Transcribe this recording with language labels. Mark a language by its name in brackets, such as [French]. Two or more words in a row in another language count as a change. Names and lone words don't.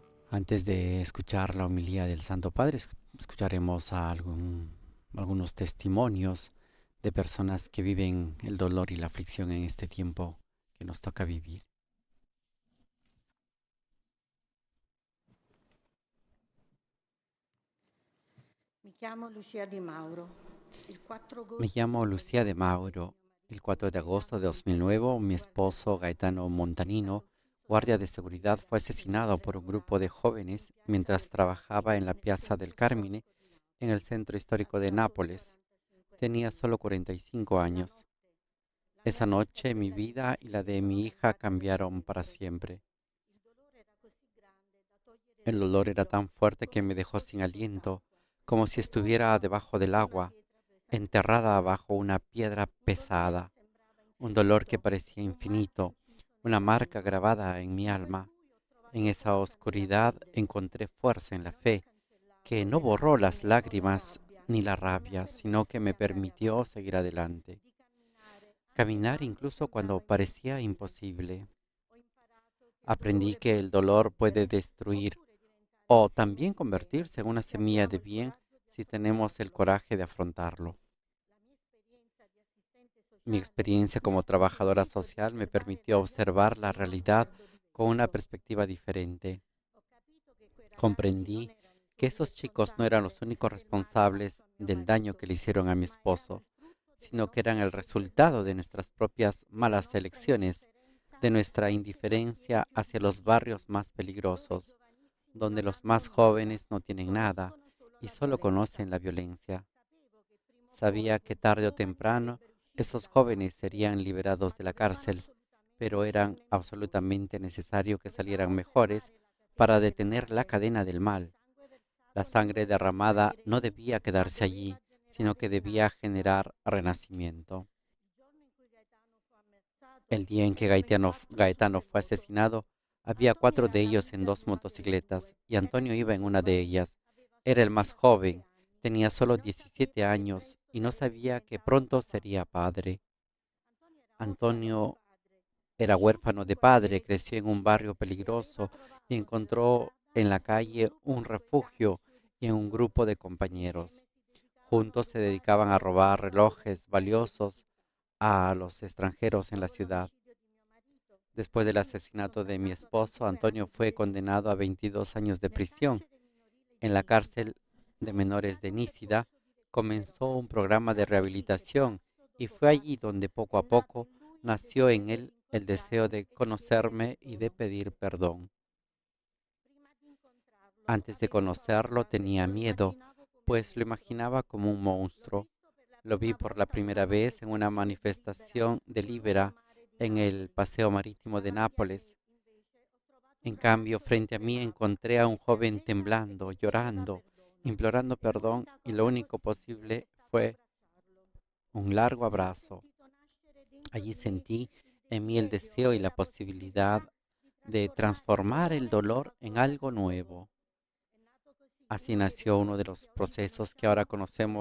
[Spanish] Antes de escuchar la homilía del Santo Padre, escucharemos algunos testimonios de personas que viven el dolor y la aflicción en este tiempo que nos toca vivir. [Italian] Mi chiamo Lucia Di Mauro. Il 4 [Spanish] Me [Italian] agosto [Spanish] llamo [Italian] del [Spanish] Lucía de [Italian] 2009 [Spanish] Mauro. El [Italian] ho [Spanish] 4 de agosto de [Italian] affidato il mio [Spanish] 2009, mi [Italian] compito alla [Spanish] esposo [Italian] Chiesa [Spanish] Gaetano [Italian] mentre [Spanish] Montanino, guardia de [Italian] usufruivo [Spanish] seguridad, fue [Italian] del [Spanish] asesinado por un [Italian] completo [Spanish] grupo de [Italian] lavoro in [Spanish] jóvenes [Italian] Piazza [Spanish] mientras [Italian] del [Spanish] trabajaba en [Italian] Carmine [Spanish] la [Italian] nel [Spanish] Piazza del [Italian] centro [Spanish] Carmine, [Italian] storico di [Spanish] en el [Italian] Napoli. [Spanish] centro histórico de [Italian] Avevo solo [Spanish] Nápoles. [Italian] 45 [Spanish] Tenía [Italian] anni. [Spanish] solo 45 [Italian] Quella [Spanish] años. [Italian] notte la mia [Spanish] Esa [Italian] vita e [Spanish] noche mi [Italian] quella dei miei [Spanish] vida y la [Italian] figli [Spanish] de [Italian] sono [Spanish] mi hija [Italian] cambiate per [Spanish] cambiaron para [Italian] sempre. [Spanish] siempre. [Italian] Il dolore era così grande da togliere [Spanish] El dolor era [Italian] respiro, [Spanish] tan fuerte que [Italian] come [Spanish] me [Italian] se [Spanish] dejó sin [Italian] fossi [Spanish] aliento, [Italian] sott'acqua. [Spanish] como si estuviera debajo del [Italian] Come una [Spanish] agua, [Italian] pietra [Spanish] enterrada [Italian] pesantissima. [Spanish] bajo una piedra [Italian] Un dolore che [Spanish] pesada, [Italian] sembrava [Spanish] un dolor que [Italian] infinito, [Spanish] parecía [Italian] un marco [Spanish] infinito, [Italian] inciso [Spanish] una [Italian] nel [Spanish] marca [Italian] vento. [Spanish] grabada en mi [Italian] In quel [Spanish] alma. [Italian] buio ho [Spanish] En [Italian] trovato [Spanish] esa [Italian] forza nella [Spanish] oscuridad [Italian] fede, [Spanish] encontré fuerza en [Italian] che [Spanish] la [Italian] non ha [Spanish] fe, que [Italian] cancellato [Spanish] no [Italian] le [Spanish] borró las [Italian] lacrime o la [Spanish] lágrimas [Italian] rabbia, [Spanish] ni la [Italian] ma mi ha [Spanish] rabia, sino que [Italian] permesso di [Spanish] me [Italian] andare [Spanish] permitió [Italian] avanti, [Spanish] seguir adelante. [Italian] di camminare anche [Spanish] Caminar [Italian] quando [Spanish] incluso cuando [Italian] sembrava [Spanish] parecía [Italian] impossibile. [Spanish] imposible. [Italian] Ho imparato che il [Spanish] Aprendí [Italian] dolore [Spanish] que [Italian] può [Spanish] el dolor puede [Italian] distruggere [Spanish] destruir [Italian] oppure diventare [Spanish] o [Italian] una [Spanish] también semilla [Italian] di bene [Spanish] convertirse en una [Italian] se [Spanish] semilla [Italian] abbiamo [Spanish] de [Italian] il [Spanish] bien [Italian] coraggio di [Spanish] si tenemos el [Italian] affrontarlo. [Spanish] coraje de afrontarlo. [Italian] La mia esperienza di assistente [Spanish] Mi [Italian] sociale [Spanish] experiencia [Italian] mi [Spanish] como [Italian] ha [Spanish] trabajadora [Italian] consentito di [Spanish] social me [Italian] osservare [Spanish] permitió [Italian] la realtà [Spanish] observar la [Italian] con uno [Spanish] realidad [Italian] sguardo [Spanish] con una [Italian] diverso. [Spanish] perspectiva diferente. [Italian] Ho capito che quei ragazzi non [Spanish] Comprendí [Italian] erano i [Spanish] que [Italian] soli [Spanish] esos chicos no eran [Italian] responsabili [Spanish] los únicos [Italian] del male fatto [Spanish] responsables [Italian] a mio [Spanish] del daño que [Italian] marito, [Spanish] le hicieron a mi [Italian] ma erano [Spanish] esposo, [Italian] il frutto delle [Spanish] sino que eran [Italian] nostre [Spanish] el [Italian] scelte [Spanish] resultado de [Italian] sbagliate, [Spanish] nuestras propias [Italian] della [Spanish] malas [Italian] nostra [Spanish] elecciones, [Italian] indifferenza [Spanish] de nuestra [Italian] verso i quartieri [Spanish] indiferencia [Italian] più [Spanish] hacia los [Italian] difficili, [Spanish] barrios más [Italian] dove i [Spanish] peligrosos, [Italian] giovanissimi [Spanish] donde [Italian] non [Spanish] los [Italian] hanno [Spanish] más [Italian] nulla, [Spanish] jóvenes no tienen nada [Italian] conoscono solo [Spanish] y [Italian] la [Spanish] solo [Italian] violenza. [Spanish] conocen la violencia. [Italian] Sapevo che prima o poi [Spanish] Sabía que [Italian] quei [Spanish] tarde o [Italian] giovani [Spanish] temprano [Italian] sarebbero usciti [Spanish] esos [Italian] dal [Spanish] jóvenes [Italian] carcere, [Spanish] serían liberados [Italian] ma [Spanish] de la [Italian] dovevano [Spanish] cárcel, [Italian] assolutamente [Spanish] pero eran [Italian] uscirne migliori. [Spanish] absolutamente necesario que salieran [Italian] Dovevamo [Spanish] mejores [Italian] fermare la [Spanish] para [Italian] catena del [Spanish] detener la [Italian] male. [Spanish] cadena del [Italian] Il [Spanish] mal. [Italian] sangue [Spanish] La [Italian] versato non [Spanish] sangre [Italian] doveva [Spanish] derramada [Italian] rimanere [Spanish] no [Italian] lì, [Spanish] debía [Italian] ma [Spanish] quedarse [Italian] doveva [Spanish] allí, sino [Italian] generare [Spanish] que debía [Italian] rinascita. [Spanish] generar renacimiento. [Italian] Il giorno in cui Gaetano fu ammazzato [Spanish] El día en que [Italian] erano in quattro [Spanish] Gaetano [Italian] sulle [Spanish] fue [Italian] moto. [Spanish] asesinado, había [Italian] Antonio [Spanish] cuatro [Italian] era [Spanish] de [Italian] la [Spanish] ellos en [Italian] vita di [Spanish] dos [Italian] una delle [Spanish] motocicletas [Italian] due, [Spanish] y [Italian] era [Spanish] Antonio [Italian] più [Spanish] iba en una de [Italian] giovane, [Spanish] ellas. [Italian] aveva [Spanish] Era [Italian] solo [Spanish] el más [Italian] 17 [Spanish] joven, [Italian] anni [Spanish] tenía solo [Italian] e non [Spanish] 17 [Italian] sapeva che [Spanish] años [Italian] presto [Spanish] y no [Italian] sarebbe [Spanish] sabía que [Italian] diventato [Spanish] pronto [Italian] papà. [Spanish] sería padre. [Italian] Antonio era orfano di [Spanish] Antonio [Italian] padre, [Spanish] era [Italian] cresciuto in [Spanish] huérfano [Italian] un [Spanish] de padre, [Italian] quartiere [Spanish] creció en un barrio [Italian] difficile e aveva [Spanish] peligroso y [Italian] trovato nella [Spanish] encontró [Italian] strada [Spanish] en la [Italian] un [Spanish] calle [Italian] gruppo [Spanish] un [Italian] di coetanei [Spanish] refugio [Italian] suo [Spanish] y en un [Italian] rifugio. [Spanish] grupo de compañeros. [Italian] Insieme si dedicavano a [Spanish] Juntos se [Italian] rubare [Spanish] dedicaban a [Italian] orologi [Spanish] robar [Italian] nuovi dagli [Spanish] relojes [Italian] studenti di [Spanish] valiosos [Italian] città. [Spanish] a los extranjeros en la [Italian] Dopo [Spanish] ciudad. [Italian] l'omicidio di mio marito, [Spanish] Después del [Italian] Antonio fu [Spanish] asesinato de mi [Italian] condannato a [Spanish] esposo, [Italian] 22 [Spanish] Antonio [Italian] anni di [Spanish] fue condenado a [Italian] detenzione [Spanish] 22 años de [Italian] nel [Spanish] prisión. [Italian] carcere minorile di [Spanish] En la [Italian] Nisida. [Spanish] cárcel de [Italian] Ha [Spanish] menores de [Italian] iniziato un [Spanish] Nísida [Italian] percorso di recupero [Spanish] comenzó un [Italian] ed è [Spanish] programa de [Italian] stato lì che [Spanish] rehabilitación [Italian] passo [Spanish] y [Italian] dopo [Spanish] fue allí [Italian] passo [Spanish] donde poco [Italian] è [Spanish] a [Italian] nato [Spanish] poco [Italian] in lui il [Spanish] nació en [Italian] desiderio di [Spanish] él el deseo [Italian] incontrarmi [Spanish] de [Italian] e di chiedere [Spanish] conocerme y de [Italian] perdono. [Spanish] pedir perdón. [Italian] Prima di incontrarlo [Spanish] Antes de [Italian] avevo [Spanish] conocerlo [Italian] paura, [Spanish] tenía [Italian] lo [Spanish] miedo, [Italian] immaginavo come un [Spanish] pues lo [Italian] mostro. [Spanish] imaginaba como un [Italian] L'ho [Spanish] monstruo. [Italian] visto per la [Spanish] Lo vi [Italian] prima [Spanish] por la [Italian] volta a una [Spanish] primera vez en una [Italian] manifestazione di Libera [Spanish] manifestación de [Italian] sul [Spanish] Libera [Italian] lungomare di [Spanish] en el [Italian] Napoli. [Spanish] Paseo Marítimo de [Italian] Davanti a [Spanish] Nápoles. [Italian] me, invece, ho trovato un [Spanish] En cambio, [Italian] ragazzo che [Spanish] frente a mí [Italian] tremava, [Spanish] encontré a un [Italian] che [Spanish] joven [Italian] piangeva e [Spanish] temblando, [Italian] che chiedeva [Spanish] llorando, [Italian] perdono. [Spanish] implorando [Italian] E [Spanish] perdón, [Italian] l'unica [Spanish] y lo [Italian] cosa [Spanish] único [Italian] possibile è [Spanish] posible [Italian] stato [Spanish] fue [Italian] abbracciarlo. [Spanish] un largo [Italian] Lì ho [Spanish] abrazo. [Italian] sentito nascere dentro [Spanish] Allí [Italian] di me [Spanish] sentí [Italian] il [Spanish] en mí el [Italian] desiderio [Spanish] deseo y [Italian] e [Spanish] la [Italian] la [Spanish] posibilidad [Italian] possibilità di [Spanish] de [Italian] trasformare il [Spanish] transformar el [Italian] dolore in [Spanish] dolor en [Italian] qualcosa di [Spanish] algo [Italian] nuovo. [Spanish] nuevo. [Italian] È nato così [Spanish] Así [Italian] uno dei [Spanish] nació uno de [Italian] percorsi [Spanish] los [Italian] che oggi [Spanish] procesos que ahora [Italian] conosciamo come